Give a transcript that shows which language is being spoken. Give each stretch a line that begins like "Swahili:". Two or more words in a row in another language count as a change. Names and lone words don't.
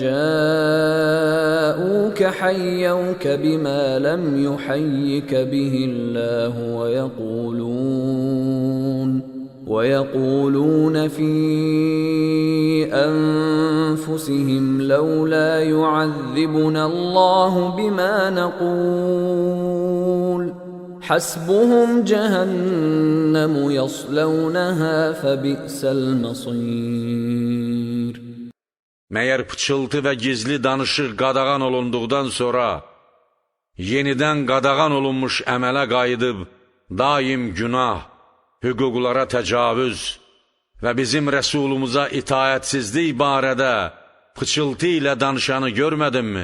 Arabic: جَاءُوكَ حَيَّوْكَ بِمَا لَمْ يُحَيِّكَ بِهِ اللَّهُ ويقولون في أنفسهم لولا يعذبنا الله بما نقول حسبهم جهنم يصلونها فبئس المصير.
Azerbaijani: Məyər pıçıltı və gizli danışıq qadağan olunduqdan sonra, yenidən qadağan olunmuş əmələ qayıdıb, daim günah, hüquqlara təcavüz və bizim rəsulumuza itaətsizlik barədə pıçıltı ilə danışanı görmədinmi?